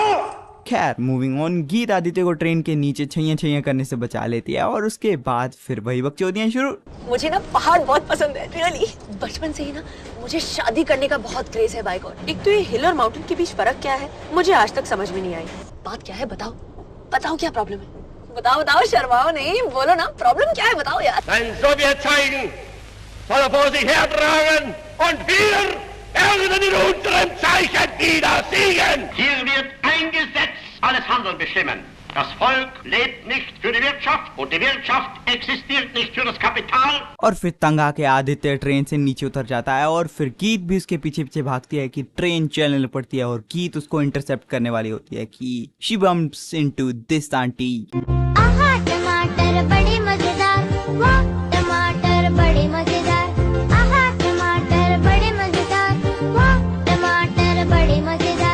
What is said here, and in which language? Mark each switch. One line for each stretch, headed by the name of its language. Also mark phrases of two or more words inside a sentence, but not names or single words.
Hindi: खैर मूविंग ऑन, गीत आदित्य को ट्रेन के नीचे छैया करने से बचा लेती है और उसके बाद फिर वही बकचोदियां शुरू। मुझे ना पहाड़ बहुत पसंद है, रियली। बचपन से ही ना मुझे शादी करने का बहुत क्रेज है
English: by God.
Hindi: एक तो ये हिल और माउंटेन के बीच फर्क क्या है मुझे आज तक समझ में नहीं आई। बात क्या है बताओ, बताओ क्या प्रॉब्लम है, बताओ बताओ, शर्माओ नहीं, बोलो ना प्रॉब्लम क्या है, बताओ यार।
German: Ein Sowjet zeigen, soll er vor sich hertragen und wir werden in unserem Zeichen wieder siegen. Hier wird ein Gesetz alles Handeln bestimmen. Das Volk lebt nicht für die Wirtschaft und die Wirtschaft existiert nicht für das Kapital.
Hindi: और फिर तंग आके आदित्य ट्रेन से नीचे उतर जाता है और फिर गीत भी उसके पीछे पीछे भागती है कि ट्रेन चलने पड़ती है और गीत उसको इंटरसेप्ट करने वाली होती है कि
English: she bumps into this aunty.
Hindi: आहा टमाटर बड़े मजेदार, वाह टमाटर बड़े मजेदार, आहा टमाटर बड़े मजेदार, वाह टमाटर बड़े मजेदार।